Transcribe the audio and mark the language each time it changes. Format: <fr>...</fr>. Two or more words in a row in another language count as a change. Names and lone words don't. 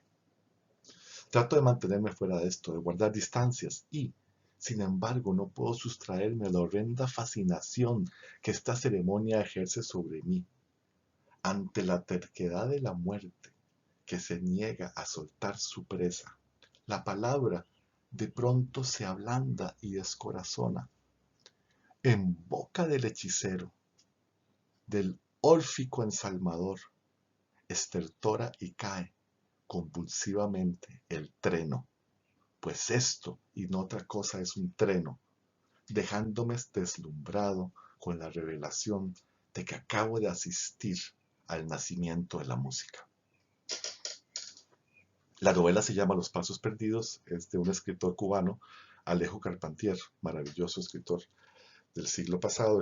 <es>Trato de mantenerme fuera de esto, de guardar distancias y, sin embargo, no puedo sustraerme a la horrenda fascinación que esta ceremonia ejerce sobre mí. Ante la terquedad de la muerte, que se niega a soltar su presa, la palabra de pronto se ablanda y descorazona. En boca del hechicero, del órfico ensalmador, estertora y cae convulsivamente el treno, pues esto y no otra cosa es un treno, dejándome deslumbrado con la revelación de que acabo de asistir al nacimiento de la música. La novela se llama Los Pasos Perdidos, es de un escritor cubano, Alejo Carpentier, maravilloso escritor del siglo pasado.</es>